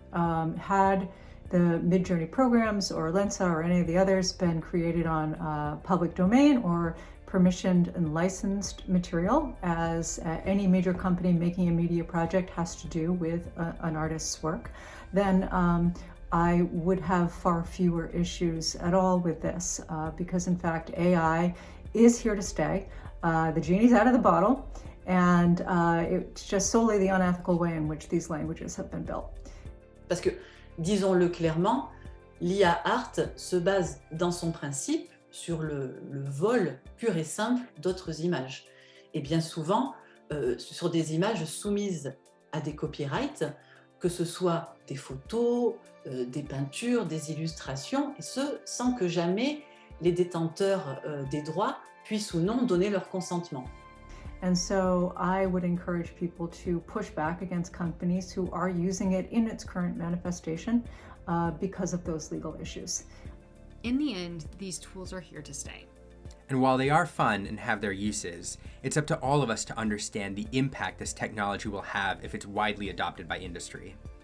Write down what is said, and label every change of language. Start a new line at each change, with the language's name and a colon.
English: Had the Midjourney programs or Lensa or any of the others been created on public domain or permissioned and licensed material, as any major company making a media project has to do with an artist's work, then I would have far fewer issues at all with this, because in fact AI is here to stay. The genie's out of the bottle, and it's just solely the unethical way in which these languages have been built.
French: Parce que, disons-le clairement, l'IA art se base dans son principe sur le vol pur et simple d'autres images. Et bien souvent, sur des images soumises à des copyrights, que ce soit des photos, des peintures, des illustrations, et ce, sans que jamais les détenteurs des droits puissent ou non donner leur consentement.
English: And so I would encourage people to push back against companies who are using it in its current manifestation because of those legal issues. In the end, these tools are here to stay. And while they are fun and have their uses, it's up to all of us to understand the impact this technology will have if it's widely adopted by industry.